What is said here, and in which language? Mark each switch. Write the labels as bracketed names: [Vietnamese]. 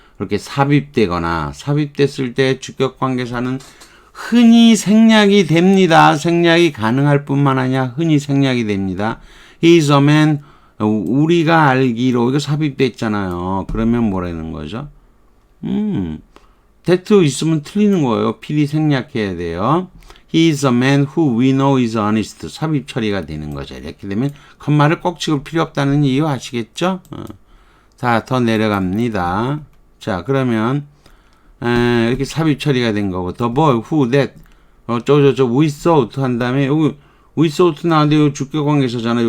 [Korean] 이렇게 삽입됐을 때 주격 관계사는 흔히 생략이 됩니다. 생략이 가능할 뿐만 아니라 흔히 생략이 됩니다. [English] He's a man. [Korean] 우리가 알기로 이거 삽입됐잖아요. 그러면 뭐라는 거죠? that 있으면 틀리는 거예요. 필히 생략해야 돼요. [English] He is a man who we know is honest. [Korean] 삽입 처리가 되는 거죠. 이렇게 되면 컴마를 꼭 찍을 필요 없다는 이유 아시겠죠? 자, 더 내려갑니다. 자, 그러면 이렇게 삽입 처리가 된 거고 [English] the boy who that we thought [Korean] 한 다음에 여기 we thought 나왔는데 여기 주격관계사잖아요.